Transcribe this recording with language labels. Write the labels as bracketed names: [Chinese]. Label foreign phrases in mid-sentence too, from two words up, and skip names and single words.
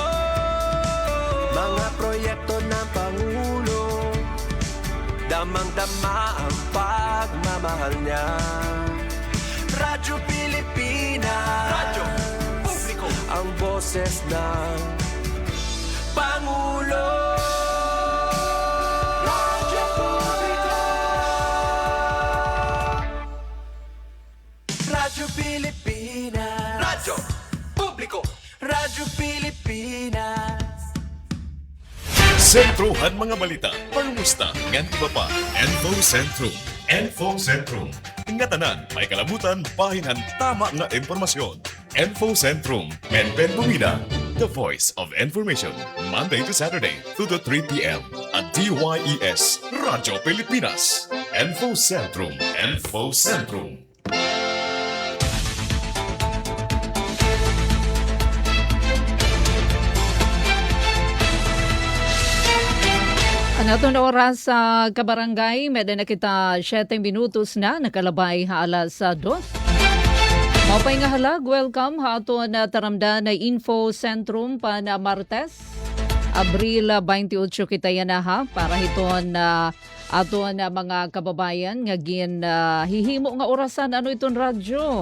[Filipino] Mga proyekto ng Pangulo, damang-dama ang pagmamahal niya. Radyo Pilipinas, radyo publiko, ang boses ng Pangulo. Radyo publiko, Radyo Pilipinas, radyo publiko, Radyo Pilipinas. [Waray] Sentrohan mga balita, pangumusta, ngan iba pa, Info Sentrum. Info Sentrum. Ngatanan, may kalabutan, bahinan, tama nga impormasyon. Info Sentrum, Menpen Bumida, [English] the voice of information. Monday to Saturday, 2 to 3 p.m. at DYES, Radyo Pilipinas. Info Sentrum. Info Sentrum. [Waray] Ang atong oras sa kabarangay, medyo na kita 7 minutos na, nakalabay alas 2. Mapay nga halag, welcome ha ato na taramda na Info Sentrum pa na Martes. Abril 28 kita yan na ha, para hiton na ato na mga kababayan nga gin hihimo nga orasan ano iton radyo.